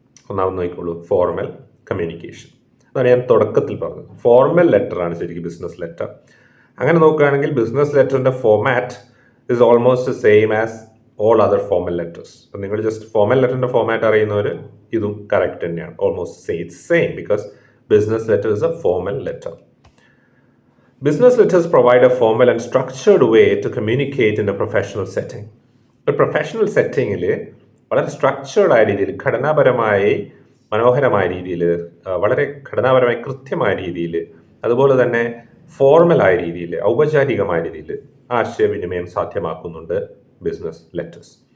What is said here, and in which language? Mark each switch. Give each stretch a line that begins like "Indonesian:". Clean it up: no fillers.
Malayalam: ഒന്നാമത് നോക്കിക്കോളൂ, formal communication. അതാണ് ഞാൻ തുടക്കത്തിൽ പറഞ്ഞത്. ഫോർമൽ ലെറ്ററാണ് ശരിക്കും ബിസിനസ് ലെറ്റർ. അങ്ങനെ നോക്കുകയാണെങ്കിൽ business ലെറ്ററിൻ്റെ
English: Format is almost same as all other formal letters.
Malayalam: അപ്പം നിങ്ങൾ ജസ്റ്റ് ഫോർമൽ ലെറ്ററിൻ്റെ ഫോമാറ്റ് അറിയുന്നവർ ഇതും കറക്റ്റ് തന്നെയാണ്.
English: Almost same because business letter is a formal letter. Business letters provide a formal and structured way to communicate in a professional setting.
Malayalam: ഒരു professional സെറ്റിങ്ങിൽ വളരെ structured ആയ രീതിയിൽ, ഘടനാപരമായി മനോഹരമായ രീതിയിൽ, വളരെ ഘടനാപരമായി കൃത്യമായ രീതിയിൽ, അതുപോലെ തന്നെ ഫോർമലായ രീതിയിൽ, ഔപചാരികമായ രീതിയിൽ ആശയവിനിമയം സാധ്യമാക്കുന്നുണ്ട് ബിസിനസ് ലെറ്റേഴ്സ്.